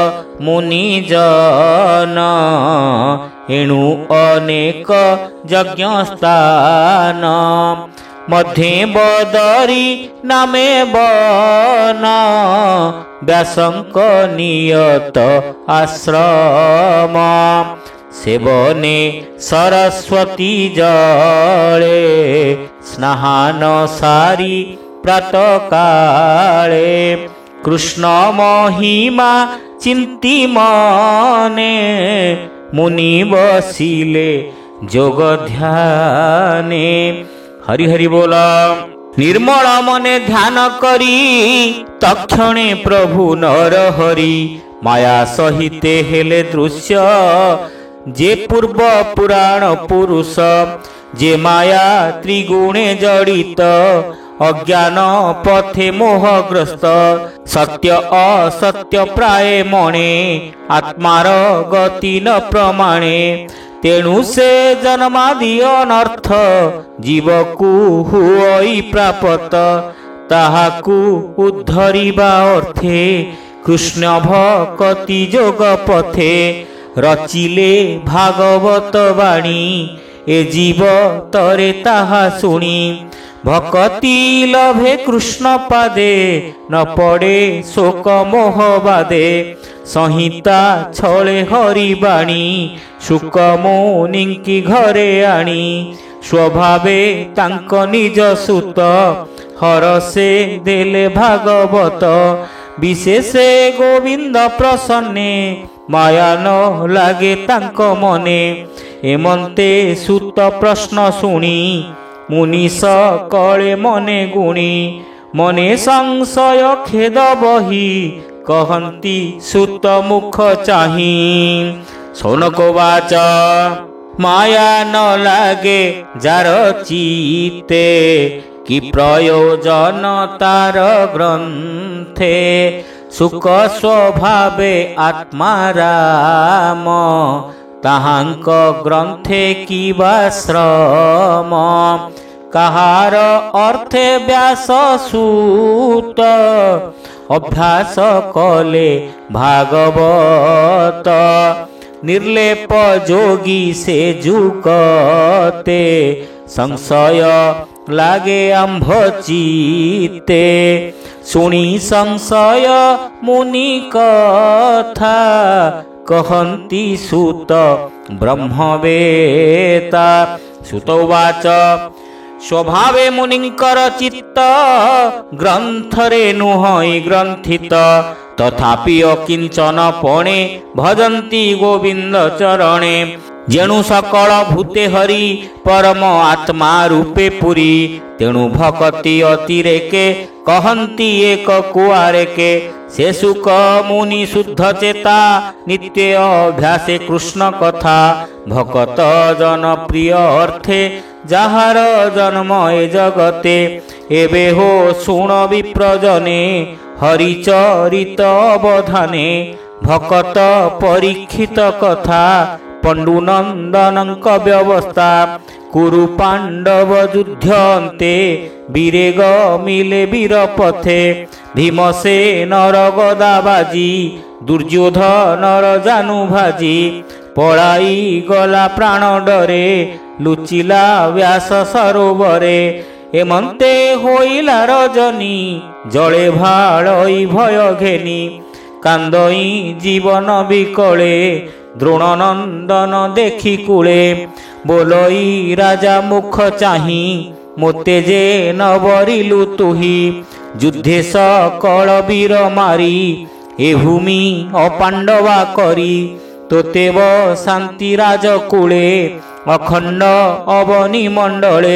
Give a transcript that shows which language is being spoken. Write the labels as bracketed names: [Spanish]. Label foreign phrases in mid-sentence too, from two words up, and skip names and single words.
[Odia] ମୁନିଜନ ଏଣୁ ଅନେକ ଯଜ୍ଞ ସ୍ଥାନ ମଧ୍ୟେ ବଦରୀ ନାମେ ବନ ବ୍ୟାସଙ୍କ ନିୟତ ଆଶ୍ରମ। ସେବନେ ସରସ୍ୱତୀ ଜଳେ ସ୍ନାନ ସାରି ପ୍ରାତଃ କାଳେ କୃଷ୍ଣ ମହିମା ଚିନ୍ତି ମନେ ମୁନି ବସିଲେ ଯୋଗ ଧ୍ୟାନେ। ହରି ହରି ବୋଲା। ନିର୍ମଳ ମନେ ଧ୍ୟାନ କରି ତକ୍ଷଣେ ପ୍ରଭୁ ନର ହରି ମାୟା ସହିତେ ହେଲେ ଦୃଶ୍ୟ ଯେ ପୂର୍ବ ପୁରାଣ ପୁରୁଷ। ଯେ ମାୟା ତ୍ରିଗୁଣେ ଜଡ଼ିତ ଅଜ୍ଞାନ ପଥେ ମୋହଗ୍ରସ୍ତ ସତ୍ୟ ଅସତ୍ୟ ପ୍ରାୟ ମଣେ ଆତ୍ମାର ଗତି ନ ପ୍ରମାଣେ। ତେଣୁ ସେ ଜନ୍ମାଦି ଅନର୍ଥ ଜୀବକୁ ହୁଇ ପ୍ରାପ୍ତ ତାହାକୁ ଉଦ୍ଧରିବା ଅର୍ଥେ କୃଷ୍ଣ ଭକ୍ତି ଯୋଗ ପଥେ। ରଚିଲେ ଭାଗବତ ବାଣୀ ଏ ଜୀବ ତରେ ତାହା ଶୁଣି ଭକ୍ତି ଲଭେ କୃଷ୍ଣ ପାଦେ ନ ପଡ଼େ ଶୋକ ମୋହ ବାଦେ। ସଂହିତା ଛଳେ ହରିବାଣୀ ଶୁକ ମୁନିଙ୍କି ଘରେ ଆଣି ସ୍ୱଭାବେ ତାଙ୍କ ନିଜ ସୁତ ହରଷେ ଦେଲେ ଭାଗବତ। ବିଶେଷେ ଗୋବିନ୍ଦ ପ୍ରସନ୍ନେ ମାୟା ନ ଲାଗେ ତାଙ୍କ ମନେ। ହେମନ୍ତେ ସୁତ ପ୍ରଶ୍ନ ଶୁଣି ମୁନି ସକଳେ ମନେ ଗୁଣି ମନେ ସଂଶୟ ଖେଦ ବହି କହନ୍ତି ସୁତ ମୁଖ ଚାହି। ଶୌନକ ଉବାଚ ମାୟା ନ ଲାଗେ ଯାର ଚିତ୍ତେ କି ପ୍ରୟୋଜନ ତାର ଗ୍ରନ୍ଥେ ସୁଖ ସ୍ୱଭାବେ ଆତ୍ମା ରାମ ତାହାଙ୍କ ଗ୍ରନ୍ଥେ କି ଶ୍ରମ। କହାର ଅର୍ଥେ ବ୍ୟାସ ସୂତ ଅଭ୍ୟାସ କଲେ ଭାଗବତ। ନିର୍ଲେପ ଯୋଗୀ ସେ ଯୁକତେ ସଂଶୟ ଲାଗେ ଆମ୍ଭ ଚିତ୍ତେ। ଶୁଣି ସଂଶୟ ମୁନି କଥା କହନ୍ତି ସୁତ ବ୍ରହ୍ମବେତା। ସୁତ ଉବାଚ ସ୍ୱଭାବେ ମୁନିଙ୍କର ଚିତ୍ତ ଗ୍ରନ୍ଥରେ ନୁହଇ ଗ୍ରନ୍ଥିତ ତଥାପି ଅକିଞ୍ଚନ ପଣେ ଭଜନ୍ତି ଗୋବିନ୍ଦ ଚରଣେ। ଯେଣୁ ସକଳ ଭୂତେ ହରି ପରମ ଆତ୍ମା ରୂପେ ପୂରି ତେଣୁ ଭକ୍ତି ଅତିରେକେ କହନ୍ତି ଏକ କୁଆରେକେ। ସେ ଶୁକ ମୁନି ଶୁଦ୍ଧ ଚେତା ନିତ୍ୟ ଅଭ୍ୟାସେ କୃଷ୍ଣ କଥା ଭକ୍ତ ଜନ ପ୍ରିୟ ଅର୍ଥେ ଯାହାର ଜନ୍ମ ଏ ଜଗତେ। ଏବେ ହୋ ଶୁଣ ବିପ୍ରଜନେ ହରିଚରିତ ଅବଧାନେ ଭକ୍ତ ପରୀକ୍ଷିତ କଥା ପଣ୍ଡୁନନ୍ଦନଙ୍କ ବ୍ୟବସ୍ଥା କୁରୁ ପାଣ୍ଡବ ଯୁଦ୍ଧନ୍ତେ ବୀରେ ଗମିଲେ ବୀର ପଥେ ଭୀମସେନର ଗଦା ବାଜି ଦୁର୍ଯ୍ୟୋଧନର ଜାନୁ ଭାଜି ପଡ଼ାଇ ଗଲା ପ୍ରାଣ ଡରେ ଲୁଚିଲା ବ୍ୟାସ ସରୋବରେ ଏମନ୍ତେ ହଇଲା ରଜନୀ ଜଳେ ଭାଡ଼ଇ ଭୟ ଘେନି କାନ୍ଦଇ ଜୀବନ ବିକଳେ ଦ୍ରୋଣନନ୍ଦନ ଦେଖି କୂଳେ ବୋଲଇ ରାଜା ମୁଖ ଚାହି ମୋତେ ଯେ ନବରିଲୁ ତୁହି ଯୁଦ୍ଧେ ସକଳ ବୀର ମାରି ଏ ଭୂମି ଅପାଣ୍ଡବା କରି ତୋତେ ଶାନ୍ତି ରାଜକୁଳେ ଅଖଣ୍ଡ ଅବନୀ ମଣ୍ଡଳେ